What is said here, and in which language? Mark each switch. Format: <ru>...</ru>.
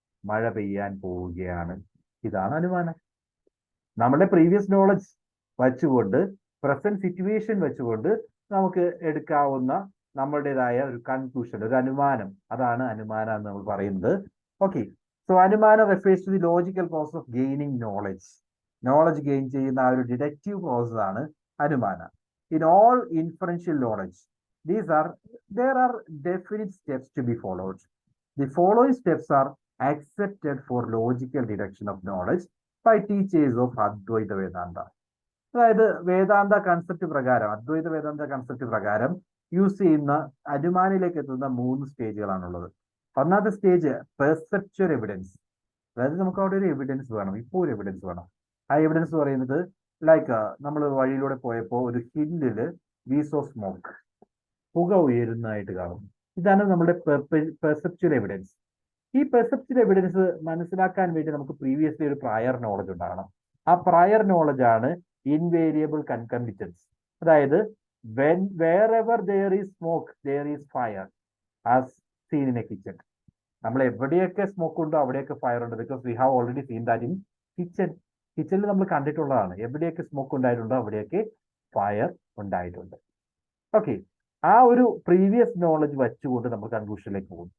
<ml>മഴ പെയ്യാൻ പോവുകയാണ്. ഇതാണ് അനുമാനം. നമ്മുടെ പ്രീവിയസ് നോളജ് വെച്ചുകൊണ്ട് പ്രസന്റ് സിറ്റുവേഷൻ വെച്ചുകൊണ്ട് നമുക്ക് എടുക്കാവുന്ന നമ്മളുടേതായ ഒരു കൺക്ലൂഷൻ, ഒരു അനുമാനം, അതാണ് അനുമാനം എന്ന് നമ്മൾ പറയുന്നത്.</ml> <en>Okay, so അനുമാനം refers to the logical process of gaining knowledge.</en> <ml>Knowledge gain ചെയ്യുന്ന ആ ഒരു ഡിഡക്റ്റീവ് പ്രോസസ് ആണ് അനുമാന.</ml> <en>In all inferential knowledge there are definite steps to be followed. The following steps are accepted for logical deduction of knowledge by teachers of Advaita Vedanta.</en> <ml>അതായത് വേദാന്ത concept പ്രകാരം, അദ്വൈത വേദാന്ത concept പ്രകാരം use ചെയ്യുന്ന അനുമാനിലേക്ക് എത്തുന്ന 3 സ്റ്റേജുകളാണുള്ളത്. ഒന്നാമത്തെ stage perceptual evidence. അതായത് നമുക്ക് അവിടെ ഒരു എവിഡൻസ് വേണം, ഇപ്പോൾ ഒരു എവിഡൻസ് വേണം. ആ എവിഡൻസ് പറയുന്നത് ലൈക്ക് നമ്മൾ വഴിയിലൂടെ പോയപ്പോൾ ഒരു ഹില്ലില് വീസോ സ്മോക്ക്, പുക ഉയരുന്നതായിട്ട് കാണും. ഇതാണ് നമ്മുടെ പെർസെപ്ച്വൽ എവിഡൻസ്. ഈ പെർസെപ്ച്വൽ എവിഡൻസ് മനസ്സിലാക്കാൻ വേണ്ടി നമുക്ക് പ്രീവിയസ്ലി ഒരു പ്രയർ നോളജ് ഉണ്ടാകണം. ആ പ്രയർ നോളജ് ആണ് ഇൻവേരിയബിൾ കൺകമിറ്റൻസ്. അതായത്</ml> <en>wherever there is smoke there is fire as seen in a kitchen.</en> <ml>നമ്മൾ എവിടെയൊക്കെ സ്മോക്ക് ഉണ്ടോ അവിടെയൊക്കെ ഫയർ ഉണ്ട്.</ml> <en>Because we have already seen that in kitchen.</en> <ml>കിച്ചണിൽ നമ്മൾ കണ്ടിട്ടുള്ളതാണ്. എവിടെയൊക്കെ സ്മോക്ക് ഉണ്ടായിട്ടുണ്ടോ അവിടെയൊക്കെ ഫയർ ഉണ്ടായിട്ടുണ്ട്. ഓക്കെ, ആ ഒരു പ്രീവിയസ് നോളജ് വെച്ചുകൊണ്ട് നമ്മൾ കൺക്ലൂഷനിലേക്ക് പോകും.</ml>